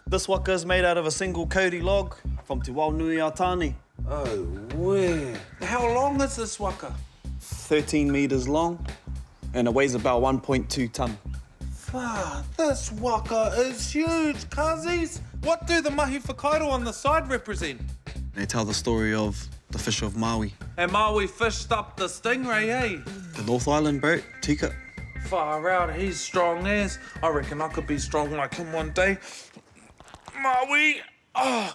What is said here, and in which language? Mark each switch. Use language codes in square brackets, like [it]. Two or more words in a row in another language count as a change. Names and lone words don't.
[en] This waka is made out of a single kauri log from Te Waunui-a-Tāne. Oh, where? How long is this waka? 13 metres long, and it weighs about 1.2 tonne. Ah, this waka is huge, cuzzies. What do the [mi] mahi whakairo [en] on the side represent? They tell the story of the fish of Maui. And Maui fished up the stingray, eh? The North Island boat, Tika. Far out, he's strong as. I reckon I could be strong like him one day. Maui! Oh.